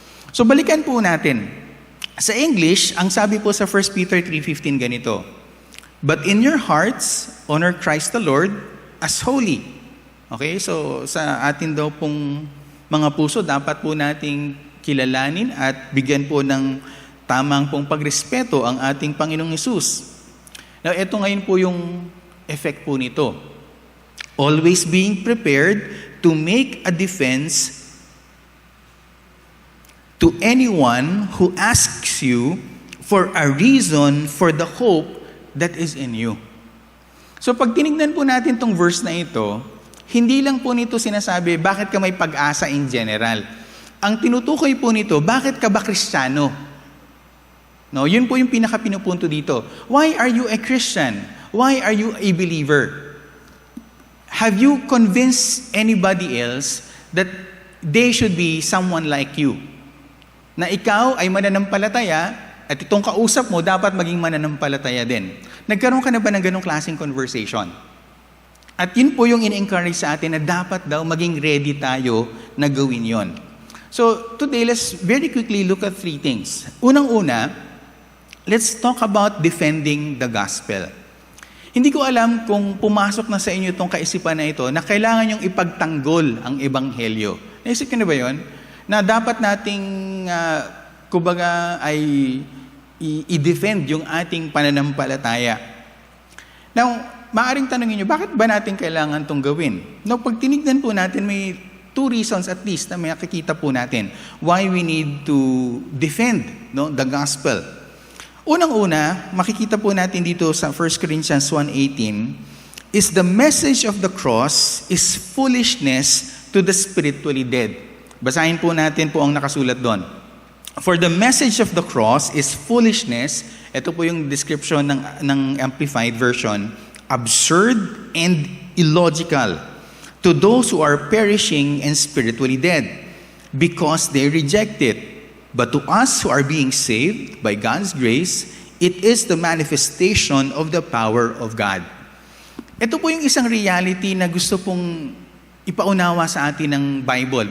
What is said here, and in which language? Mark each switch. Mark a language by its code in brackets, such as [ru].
[tl] So balikan po natin. Sa English, ang sabi po sa 1 Peter 3:15 ganito, [en] "But in your hearts, honor Christ the Lord as holy." [tl] Okay, so sa atin daw pong mga puso, dapat po nating kilalanin at bigyan po ng tamang pong pagrespeto ang ating Panginoong Hesus. Now, ito ngayon po yung effect po nito. [en] Always being prepared to make a defense to anyone who asks you for a reason for the hope that is in you. [tl] So pag tinignan po natin tong verse na ito, hindi lang po nito sinasabi bakit ka may pag-asa in general. Ang tinutukoy po nito, bakit ka ba Kristiyano? No, yun po yung pinaka-pinupunto dito. [en] Why are you a Christian? Why are you a believer? Have you convinced anybody else that they should be someone like you? [tl] Na ikaw ay mananampalataya at itong kausap mo dapat maging mananampalataya din. Nagkaroon ka na ba ng ganong klaseng conversation? At yun po yung in-encourage sa atin na dapat daw maging ready tayo na gawin yon. [en] So today, let's very quickly look at three things. [tl] Unang-una, [en] let's talk about defending the gospel. [tl] Hindi ko alam kung pumasok na sa inyo itong kaisipan na ito na kailangan yung ipagtanggol ang ebanghelyo. Naisip niyo na ba yun? Na dapat nating, kumbaga, ay i-defend yung ating pananampalataya. Now, maaaring tanongin nyo, bakit ba natin kailangan itong gawin? Now, pag tinignan po natin, may 2 reasons at least na makikita po natin [en] why we need to defend the gospel. [tl] Unang-una, makikita po natin dito sa [en] 1 Corinthians 1:18, is the message of the cross is foolishness to the spiritually dead. [tl] Basahin po natin po ang nakasulat doon. [en] For the message of the cross is foolishness, [tl] ito po yung description ng Amplified Version, [en] absurd and illogical to those who are perishing and spiritually dead, because they reject it. But to us who are being saved by God's grace, it is the manifestation of the power of God. [tl] Ito po yung isang reality na gusto pong ipaunawa sa atin ng Bible.